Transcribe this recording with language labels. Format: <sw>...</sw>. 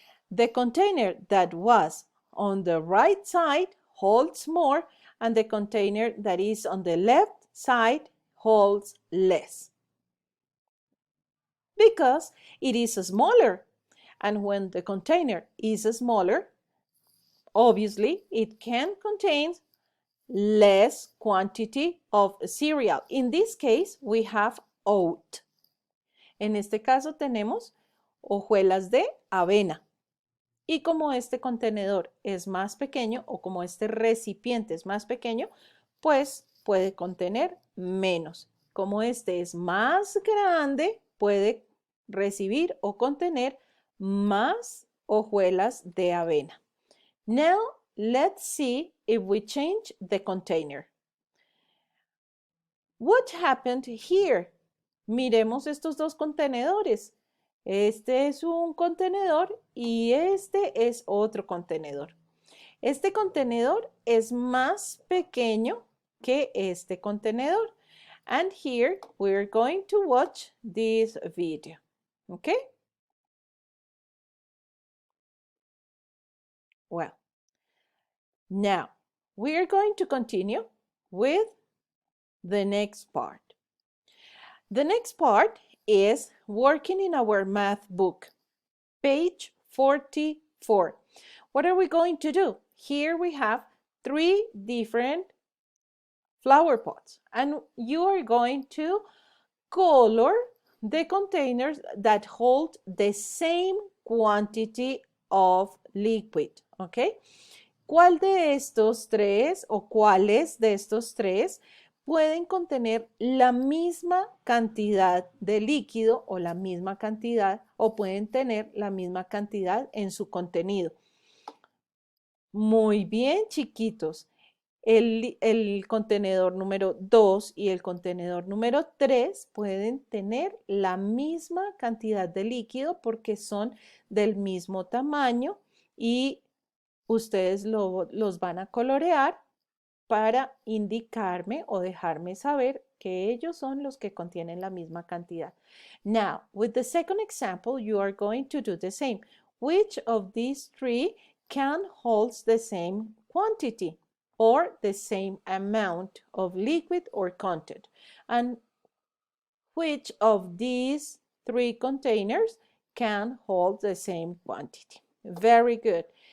<en>The container that was on the right side holds more and the container that is on the left side holds less because it is smaller. And when the container is smaller, obviously it can contain less quantity of cereal. In this case, we have oat.</en> <es>En este caso tenemos hojuelas de avena. Y como este contenedor es más pequeño o como este recipiente es más pequeño, pues puede contener menos. Como este es más grande, puede recibir o contener más hojuelas de avena.</es> <en>Now, let's see if we change the container. What happened here?</en> <es>Miremos estos dos contenedores. Este es un contenedor y este es otro contenedor. Este contenedor es más pequeño que este contenedor.</es> <en>And here we're going to watch this video. Okay? Well, now we are going to continue with the next part. The next part is working in our math book, page 44. What are we going to do? Here we have 3 different flower pots, and you are going to color the containers that hold the same quantity of liquid, ¿ok?</en> <es>¿Cuál de estos tres o cuáles de estos tres pueden contener la misma cantidad de líquido o la misma cantidad o pueden tener la misma cantidad en su contenido? Muy bien, chiquitos. El contenedor número 2 y el contenedor número 3 pueden tener la misma cantidad de líquido porque son del mismo tamaño y ustedes los van a colorear para indicarme o dejarme saber que ellos son los que contienen la misma cantidad.</es> <en>Now, with the second example, you are going to do the same. Which of these 3 can hold the same quantity or the same amount of liquid or content? And which of these 3 containers can hold the same quantity? Very good.</en>